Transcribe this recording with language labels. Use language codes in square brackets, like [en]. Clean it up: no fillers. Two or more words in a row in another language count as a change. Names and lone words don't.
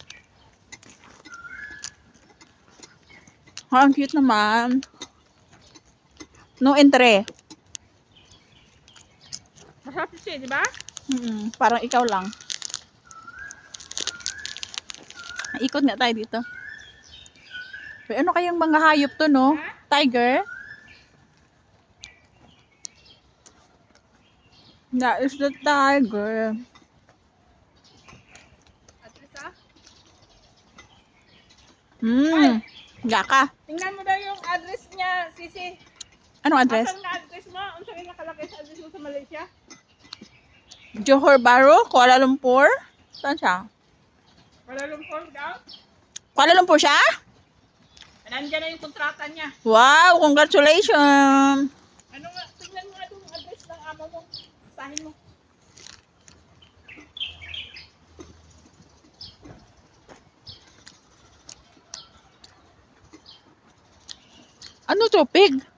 [tl] Ang cute naman. No entre. Masarap siya, di ba? Parang ikaw lang. Ikot nga tayo dito. Pero ano kayang mga hayop to, no? Tiger? [en] That is the tiger. At least ah. Gaka. [tl] Tingnan mo daw yung address niya, Sisi. Anong address? Asan nga address mo? Ano sa'yo nakalagay sa address mo sa Malaysia? Johor Bahru, Kuala Lumpur. Saan siya? Kuala Lumpur daw? Kuala Lumpur siya? Nandiyan na yung kontrata niya. [en] Wow, congratulations. [tl] Ano nga, tingnan mo nga doon yung address ng amo mo. Sahin mo. Ano to, pig?